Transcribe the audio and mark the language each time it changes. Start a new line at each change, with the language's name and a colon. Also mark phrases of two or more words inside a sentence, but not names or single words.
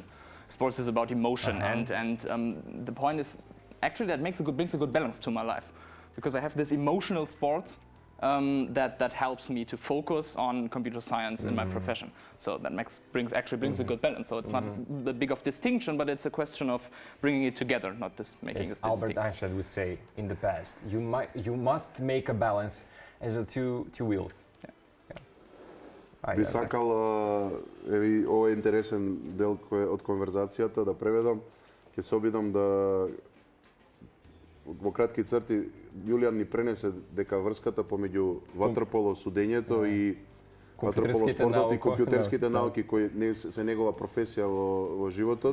English: Sports is about emotion, and the point is actually that brings a good balance to my life, because I have this emotional sports that helps me to focus on computer science in my profession. So that brings a good balance. So it's not a big of distinction, but it's a question of bringing it together, not just making it distinct. Albert Einstein would say in the past, you must make a balance as the two wheels.
Macedonian: Би сакал, ова е интересен дел од конверзацијата да преведам. Ќе се обидам да во кратки црти Јулијан ни пренесе дека врската помеѓу ватерполо судењето и ватерполо спортот и компјутерските науки кои се негова професија во животот.